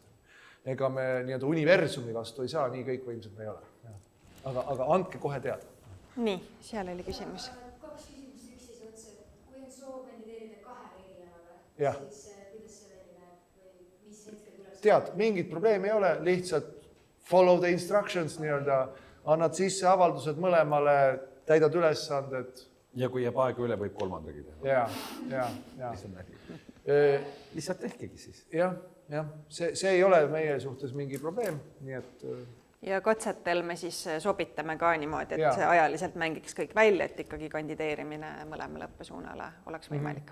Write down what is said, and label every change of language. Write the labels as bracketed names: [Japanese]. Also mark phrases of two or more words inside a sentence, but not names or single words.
[Estonian] Ega me nii-öelda universumi vastu ei saa, nii kõik võimsad me ei ole. Aga andke kohe teada. Nii, seal oli küsimus. Kaks küsimust üksis otsa, kui on soov kandideerida 2 erialale, siis kuidas see välja näeb või mis hetkel tuleb? Tead, mingit probleemi ei ole, lihtsalt [English] follow the instructions [Estonian] nii-öelda, annad sisse avaldused mõlemale, täidad ülesanded. Ja kui jääb aega üle, võib 3. teha. Ja. Lihtsalt tehkegi siis. Jah, see ei ole meie suhtes mingi probleem, nii et... Ja katsetel me siis sobitame ka niimoodi, et see ajaliselt mängiks kõik välja, et ikkagi kandideerimine mõlemale õppesuunale oleks võimalik.